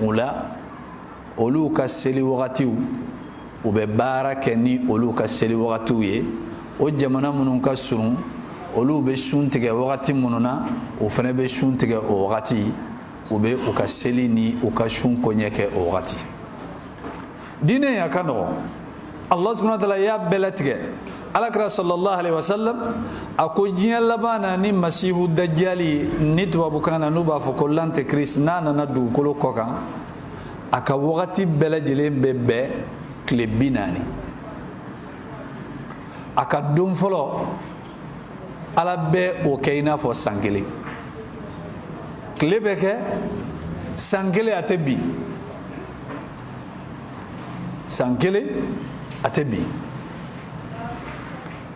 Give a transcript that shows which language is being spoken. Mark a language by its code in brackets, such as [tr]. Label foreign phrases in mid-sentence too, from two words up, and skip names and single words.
[bm] u la olu ka seli wagatiw u bɛ baara kɛ ni olu ka seli wagatiw ye o jamana minnu ka surun olu bɛ sun tigɛ wagati minnu na o fana bɛ sun tigɛ o wagati u bɛ u ka seli ni u ka sun koɲɛ kɛ o wagati diinɛ a ka nɔgɔn [ar] الله سبحانه وتعالى [bm] y'a bɛɛ latigɛ alakira [ar] صلى الله عليه وسلم [bm] a ko diɲɛ laban na ni [ar] المسيح الدجال [bm] ni tubabukan na n'u b'a fɔ ko l'antéchrist n'a nana dugukolo kɔ kan a ka wagati bɛɛ lajɛlen bɛ bɛn tile 40 a ka don fɔlɔ Ala bɛ o kɛ i n'a fɔ san 1 tile bɛ kɛ san 1 a tɛ bin san 1 a tɛ bin